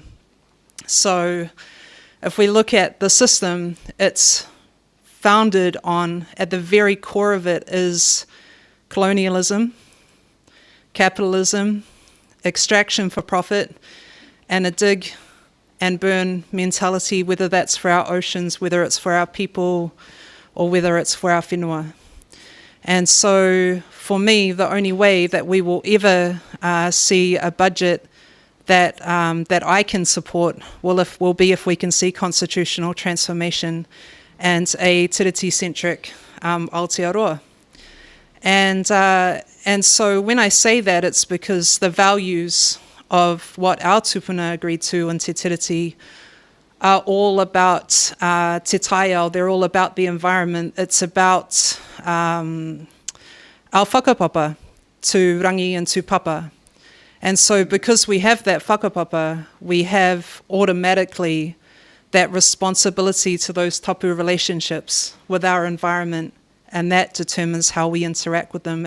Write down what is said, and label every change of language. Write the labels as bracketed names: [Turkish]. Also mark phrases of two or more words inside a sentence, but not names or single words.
[English] So if we look at the system, it's founded on, at the very core of it is colonialism, capitalism, extraction for profit, and a dig and burn mentality, whether that's for our oceans, whether it's for our people, or whether it's for our whenua. And so for me, the only way that we will ever see a budget that I can support will be if we can see constitutional transformation and a tiriti-centric Aotearoa. And so when I say that, it's because the values of what our tupuna agreed to in Te Tiriti are all about [Māori] te taiao. [English] They're all about the environment. It's about our whakapapa, to rangi and to papa. And so because we have that whakapapa, we have automatically that responsibility to those tapu relationships with our environment, and that determines how we interact with them.